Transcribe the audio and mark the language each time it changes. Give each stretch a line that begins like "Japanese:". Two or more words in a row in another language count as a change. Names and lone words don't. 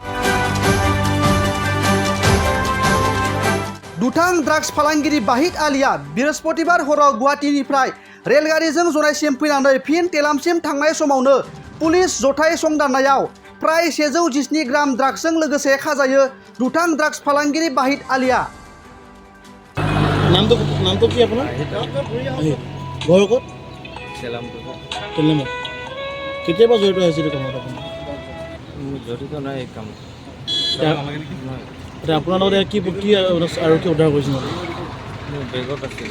Bodo: दुथां ड्राग्स फालांगिरि बाहिद आलीआ बृहस्पतिबार हराव गुवाहाटीनिफ्राय रेलगारिजों जनायसिम फैनानै फिन तेलामसिम थांनाय समावनो पुलिस जथाय संदाननायाव प्राय 117 ग्राम ड्राग्सजों लोगोसे खाजायो दुथां ड्राग्स फालांगिरि बाहिद आलीआ।
Assamese: নাম তো কি আপনার? ঘৰ ক'ত? তেলামত। কেতিয়াবা জড়িত হৈছিল কামত আপুনি? জড়িত নাই এই কামত। এতিয়া আপোনাৰ লগত কি আৰু কি উদ্ধাৰ কৰিছিল? মোৰ বেগত আছিলে।